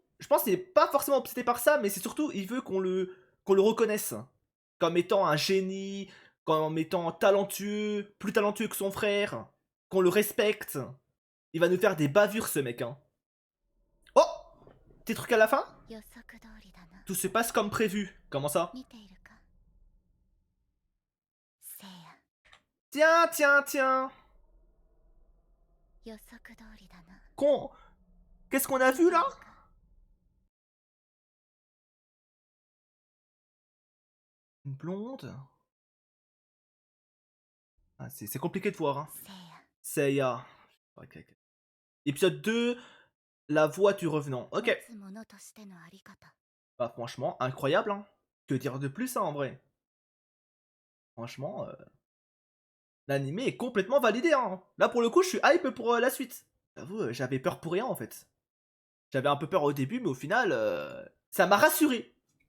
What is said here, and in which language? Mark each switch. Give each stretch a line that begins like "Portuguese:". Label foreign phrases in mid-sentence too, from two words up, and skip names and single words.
French: Je pense qu'il est pas forcément obsédé par ça, mais c'est surtout, il veut qu'on le reconnaisse. Comme étant un génie, comme étant talentueux, plus talentueux que son frère, qu'on le respecte. Il va nous faire des bavures, ce mec, hein. Oh! Petit truc à la fin?
Japanese: 予測通りだな。
French: Tout se passe comme prévu. Comment ça?
Japanese: 見ているか。せいや、
French: Tiens.
Japanese: 予測通りだな。
French: Qu'est-ce qu'on a vu là? Une blonde. Ah, c'est compliqué de voir. Hein.
Japanese: せいや
French: Seiya. Ok, ok. Épisode 2, la voix du revenant.
Japanese: 持
French: Ok.
Japanese: つものとしてのあり方
French: Bah franchement, incroyable. Hein. Que dire de plus hein, en vrai. Franchement, l'anime est complètement validé. Hein. Là pour le coup, je suis hype pour la suite. J'avoue, j'avais peur pour rien en fait. J'avais un peu peur au début, mais au final, ça m'a rassuré.